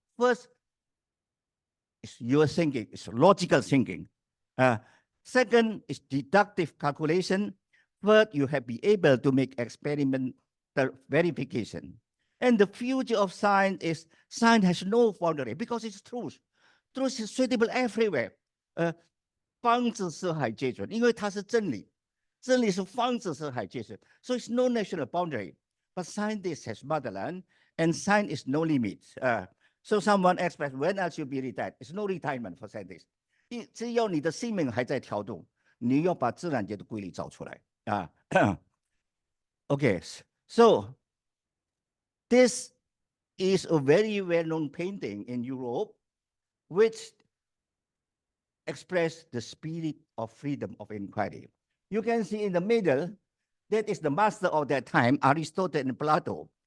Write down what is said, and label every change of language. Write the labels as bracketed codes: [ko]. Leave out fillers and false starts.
[en] First, is your thinking, it's logical thinking. Second is deductive calculation. Third, you have been able to make experimental verification. And the future of science is science has no boundary because it's truth. Truth is suitable everywhere. [zh] 方知四海皆准，因为它是真理，真理是方知四海皆准。 [en] So it's no national boundary, but science has motherland, and science is no limit. So someone expressed, when I should be retired? It's no retirement for scientists. [zh] 只要你的生命还在跳动，你要把自然界的规律找出来啊。 [en] Okay, so this is a very well-known painting in Europe, which express the spirit of freedom of inquiry. You can see in the middle, that is the master of that time, Aristotle and Plato.